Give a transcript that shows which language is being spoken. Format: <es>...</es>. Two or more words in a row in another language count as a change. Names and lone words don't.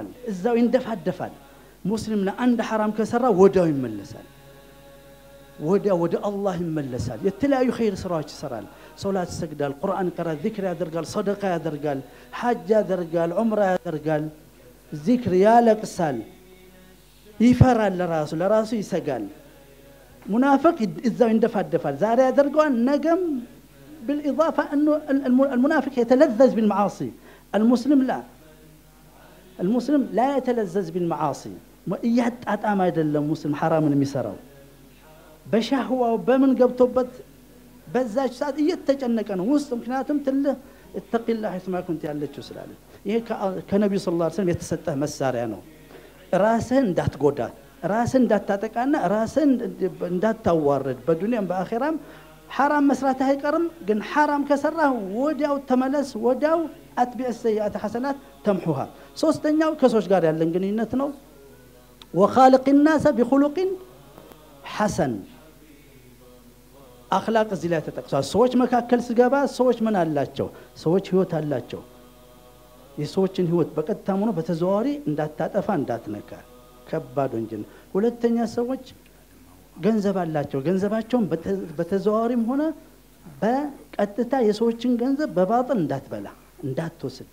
<am>እዛው ይንደፋደፋል ሙስሊም ለአንድ حرام ከሰራ ወዳው ይመለሳል ወደ አላህ ይመለሳል የተለያዩ ኸይር ስራዎች ይሰራል ሶላት ይሰግዳል ቁርአን ይቀራ ዚክር ያደርጋል ሰደቃ ያደርጋል ሐጅ ያደርጋል ዑምራ ያደርጋል ዚክር ያለቅሳል ይፈራል ለራሱ ይሰጋል ሙናፊቅ እዛው ይንደፋደፋል ዛሬ ያደርገዋል ነገም</am> <ar>بالاضافه انه المنافق يتلذذ بالمعاصي المسلم لا يتلذذ بالمعاصي يحطام</ar> <am>አይደለም ሙስሊም حرامን የሚሰራው በሻህዋው በምን ገብቶበት በዛች ሰዓት እየተጨነቀ ነው ውስጥ ምክንያቱም</am> <ar>اتق الله حيثما كنت</ar> <am>ያለችው ስላለ ይሄ ከነብዩ</am> <ar>صلى الله عليه وسلم</ar> <am>የተሰጠህ መሳሪያ ነው ራስህን እንዳትጎዳ ራስህን እንዳታጠቃና ራስህን እንዳታዋርድ በዱንያም በአኺራም حرام መስራት አይቀርም ግን حرام ከሰራህ ወዲያው ተመለስ ወዲያው</am> <ar>اتبع السيئات حسنات تمحوها</ar> <am>ሶስተኛው ከሰዎች ጋር ያለን ግንኙነት ነው</am> <ar>وخالق الناس بخلق حسن</ar> <am>اخلاق እዚህ ላይ ተጠቅሷል ሰዎች መካከል ሲገባ ሰዎች ምን አላቸው ሰዎች ህይወት አላቸው የሰዎችን ህይወት በቀጥታም ሆነ በተዘዋዋሪ እንዳታጠፋ እንዳትነካ ከባድ ወንጀል ሁለተኛ ሰዎች ገንዘብ አላቸው ገንዘባቸውን በተዘዋዋሪም ሆነ በቀጥታ የሰዎችን ገንዘብ በባጥን እንዳትበላ እንዳትወስድ</am>